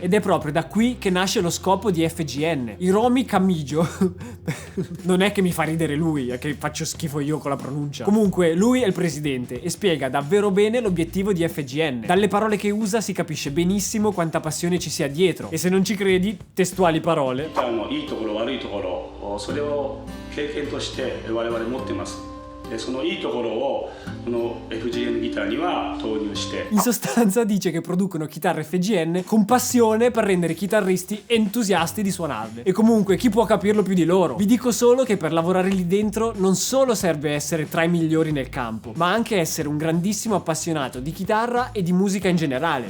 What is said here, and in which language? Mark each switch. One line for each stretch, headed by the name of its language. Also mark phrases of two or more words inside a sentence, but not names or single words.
Italian: Ed è proprio da qui che nasce lo scopo di FGN. Hiromi Kamijo non è che mi fa ridere lui, è che faccio schifo io con la pronuncia. Comunque, lui è il presidente e spiega davvero bene l'obiettivo di FGN. Dalle parole che usa si capisce benissimo quanta passione ci sia dietro. E se non ci credi, testuali parole.
Japanese: そのいいところをこの FGN ギターには投入して
Italian: In sostanza dice che producono chitarre FGN con passione per rendere i chitarristi entusiasti di suonarle. E comunque chi può capirlo più di loro? Vi dico solo che per lavorare lì dentro non solo serve essere tra i migliori nel campo, ma anche essere un grandissimo appassionato di chitarra e di musica in generale.